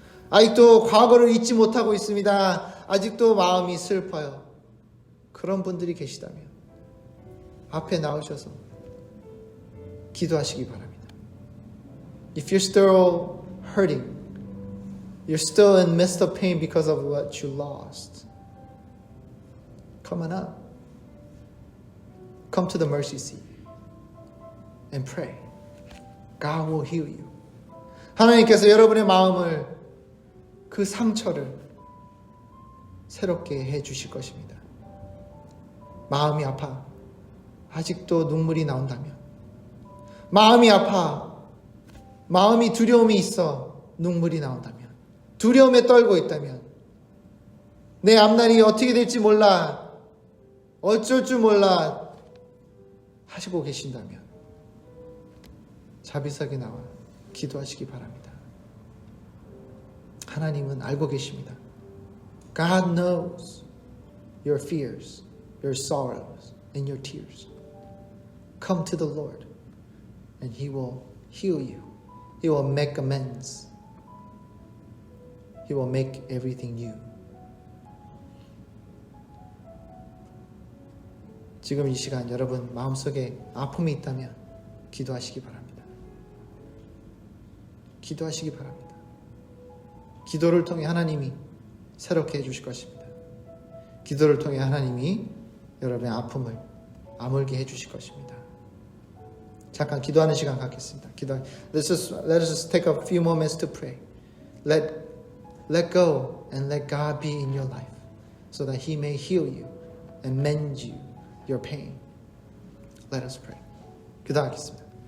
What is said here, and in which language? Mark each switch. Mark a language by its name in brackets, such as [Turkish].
[Korean] 아직도 과거를 잊지 못하고 있습니다. 아직도 마음이 슬퍼요. 그런 분들이 계시다면 앞에 나오셔서 기도하시기 바랍니다. [English] If you're still hurting, you're still in midst of pain because of what you lost, come on up. Come to the mercy seat and pray. God will heal you. [Korean] 하나님께서 여러분의 마음을 그 상처를 새롭게 해 주실 것입니다. 마음이 아파 아직도 눈물이 나온다면, 마음이 아파 마음이 두려움이 있어 눈물이 나온다면, 두려움에 떨고 있다면, 내 앞날이 어떻게 될지 몰라, 어쩔 줄 몰라 하시고 계신다면 자비석에 나와 기도하시기 바랍니다. 하나님은 알고 계십니다. [English] God knows your fears, your sorrows, and your tears. Come to the Lord and He will heal you. He will make amends. He will make everything new. [Korean] 지금 이 시간 여러분 마음속에 아픔이 있다면 기도하시기 바랍니다. 기도하시기 바랍니다. 기도를 통해 하나님이 새롭게 해주실 것입니다. 기도를 통해 하나님이 여러분의 아픔을 아물게 해주실 것입니다. 잠깐 기도하는 시간 갖겠습니다. [English] Let us just take a few moments to pray. Let go and let God be in your life so that He may heal you and mend you your pain. Let us pray. [Korean] 기도하겠습니다.